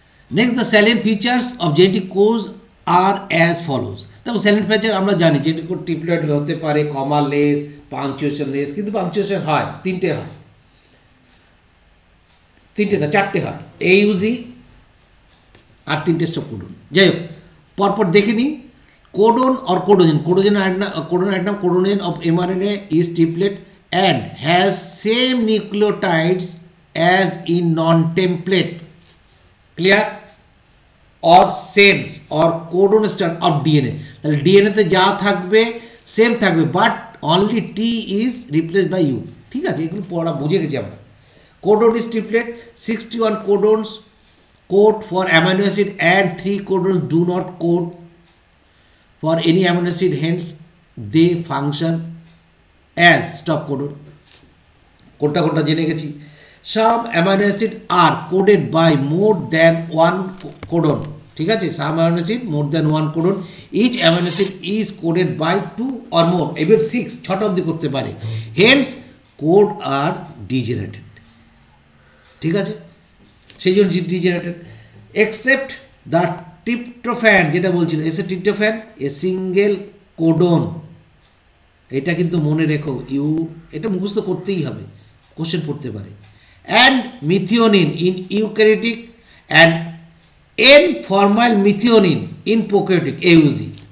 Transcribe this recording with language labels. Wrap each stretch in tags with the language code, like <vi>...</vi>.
<en>Next, the salient features of genetic code are as follows.</en> <bn>দেখো salient feature আমরা জানি genetic code triplet হতে পারে, কমা লেস, পাংচুয়েশন লেস, কিন্তু পাংচুয়েশন হয় তিনটে, হয় তিনটে না চারটে হয়, এইউজি আর তিনটে স্টপ কোডন। যাই হোক পরপর দেখে নিই।</bn> <en>Codon or codogen, codogen of mRNA is triplet and has same nucleotides as in non-template, clear, or sense or codon strand of DNA।</en> <bn>তাহলে DNA তে যা থাকবে সেম থাকবে,</bn> <en>But only T is replaced by U।</en> <bn>ঠিক আছে, এগুলো পড়া বুঝে গেছি আমরা।</bn> <en>Codon is triplet, 61 codons code for amino acid and 3 codons do not code for any amino acid, hence they function as stop codon।</en> <bn>কোনটা জেনে গেছি।</bn> <en>Some amino acid are coded by more than one codon।</en> <bn>ঠিক আছে,</bn> <en>some amino acid more than one codon, each amino acid is coded by 2 or more, even 6</en> <bn>ছটা অবধি করতে পারে,</bn> <en>hence code are degenerated।</en> <bn>ঠিক আছে, সেই জন্য ডিজেনারেটেড। এক্সেপ্ট দ্য ট্রিপ্টোফ্যান, যেটা বলছিল এসে ট্রিপ্টোফ্যান এ সিঙ্গেল কোডন, এটা কিন্তু মনে রেখো, এটা মুখস্থ করতেই হবে, কোশ্চেন পড়তে পারে।</bn> <en>And methionine in eukaryotic and N formyl methionine in prokaryotic, AUG.</en>